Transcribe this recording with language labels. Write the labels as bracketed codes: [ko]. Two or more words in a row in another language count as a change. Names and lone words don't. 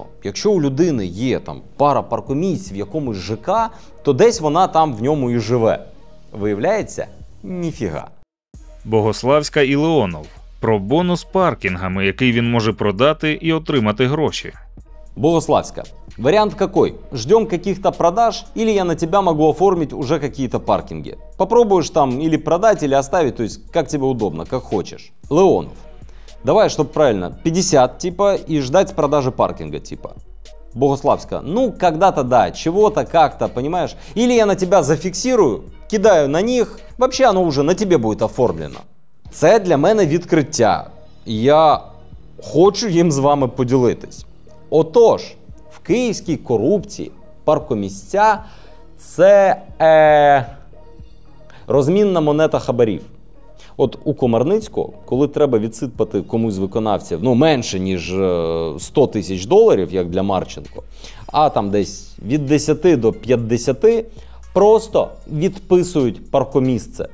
[uk] Якщо у людини є там пара паркомісць в якомусь ЖК, то десь вона там в ньому і живе. Виявляється, ніфіга. Богославська і Леонов. Про бонус паркінгами, який він може продати і отримати гроші. Богославська. [ru] Вариант какой? Ждем каких-то продаж, или я на тебя могу оформить уже какие-то паркинги? Попробуешь там или продать, или оставить, то есть как тебе удобно, как хочешь. Леонов. Давай, чтобы правильно, 50 типа и ждать продажи паркинга типа. Богославская. Когда-то да, чего-то, как-то, понимаешь? Или я на тебя зафиксирую, кидаю на них, вообще оно уже на тебе будет оформлено. [uk] Це для мене відкриття. Я хочу їм з вами поділитись. Отож, в київській корупції паркомісця – це розмінна монета хабарів. От у Комарницького, коли треба відсипати комусь з виконавців, менше, ніж 100 тисяч доларів, як для Марченко, а там десь від 10 до 50, просто відписують паркомісце.